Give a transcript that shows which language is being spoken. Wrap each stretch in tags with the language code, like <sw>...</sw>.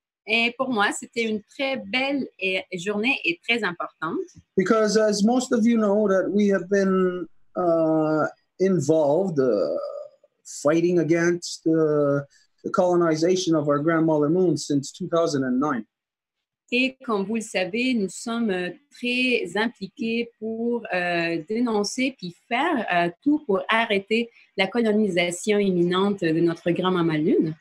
<fr>Et pour moi, c'était une très belle journée et très importante.</fr> <en>Because as most of you know, that we have been involved fighting against the colonization of our grandmother moon since 2009.</en> <fr>Et comme vous le savez, nous sommes très impliqués pour dénoncer puis faire tout pour arrêter la colonisation imminente de notre grand-maman Lune.</fr>